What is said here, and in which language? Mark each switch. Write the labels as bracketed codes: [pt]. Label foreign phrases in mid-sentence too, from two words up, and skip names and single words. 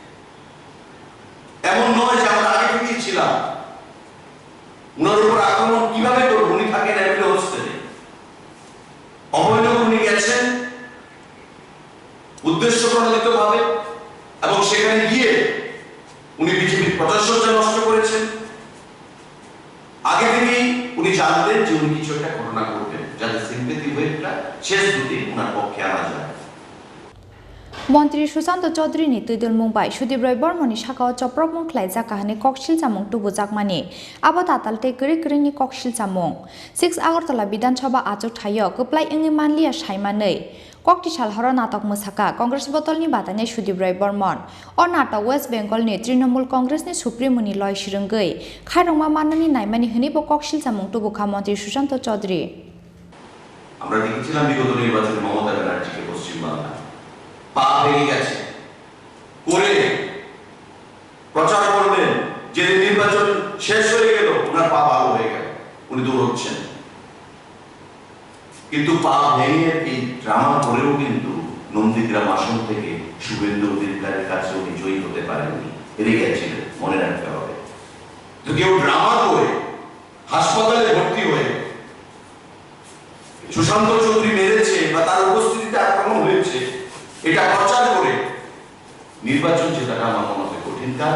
[bn] এমন নয় যে আমরা আগে থেকেই ছিলাম উনার উপর আক্রমণ কিভাবে করবো উনি থাকেন [en] MLA hostelে [bn] অভয়নগর উনি গেছেন উদ্দেশ্য প্রণোদিত ভাবে এবং সেখানে গিয়ে উনি বিজেপির প্রচার সজ্জা নষ্ট করেছেন আগে থেকেই উনি জানতেন যে উনি কিছু একটা ঘটনা করবেন যাতে [en] sympathy weightটা [bn] শেষ দুটি উনার পক্ষে আনা যায় [trp] Mantri Sushanta Chowdhury ni tuidul mungbai Sudip Barman ni sakao chaprok mung khlaijaka hani koksil jamung tubujakmani abo tatalte gri gri ni koksil jamung 6 আগরতলা বিধানসভা আজক থাयो Kwplai wngwi Manliya Saimanwi kokti salhoro Natok Mwsakha Congress bodolni batanai Sudip Barman o Natok West Bengal ni Trinamool Congress ni Supreme ni loi sirungwi khairokma manani naimani hini bo koksil jamung tubukha Mantri Sushanta Chowdhury [bn] আমরা দেখেছিলাম বিগত নির্বাচনে মমতা ব্যানার্জিকে পশ্চিমবাংলা পা ভেঙে গেছে করে প্রচার করলেন যে নির্বাচন শেষ হয়ে গেল ওনার পা ভালো হয়ে গেল উনি দৌড়চ্ছেন কিন্তু পা ভেঙে এই ড্রামা করেও কিন্তু নন্দীগ্রাম আসন থেকে শুভেন্দু অধিকারীর কাছে উনি জয়ী হতে পারেননি হেরে গেছিলেন মনে রাখতে হবে কেউ ড্রামা করে হাসপাতালে ভর্তি হয়ে সুশান্ত চৌধুরী মেরেছে বা তার উপস্থিতিতে আক্রমণ হয়েছে এটা প্রচার করে নির্বাচন জেতাটা আমার মনে হয় কঠিন কাজ।